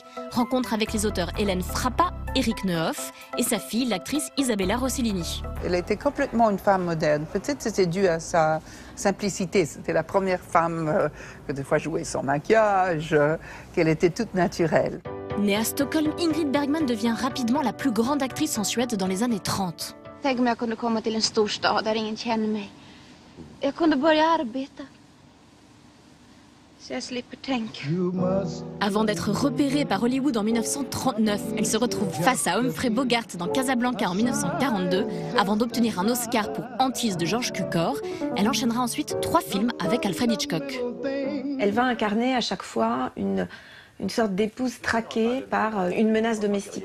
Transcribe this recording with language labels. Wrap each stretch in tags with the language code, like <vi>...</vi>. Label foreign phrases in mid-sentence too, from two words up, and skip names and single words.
<fr>Rencontre avec les auteurs Hélène Frappa, Éric Neuhoff et sa fille, l'actrice Isabella Rossellini. Elle était complètement une femme moderne. Peut-être c'était dû à sa simplicité. C'était la première femme que des fois jouait sans maquillage, qu'elle était toute naturelle. Née à Stockholm, Ingrid Bergman devient rapidement la plus grande actrice en Suède dans les années 30.</fr> <sv>Tänk om jag kunde komma till en stor stad där ingen känner mig. Jag kunde börja arbeta. Så jag slipper tänka.</sv> <fr>Avant d'être repérée par Hollywood en 1939, elle se retrouve face à Humphrey Bogart dans Casablanca en 1942, avant d'obtenir un Oscar pour Antisse de George Cukor. Elle enchaînera ensuite 3 films avec Alfred Hitchcock. Elle va incarner à chaque fois une sorte d'épouse traquée par une menace domestique.</fr>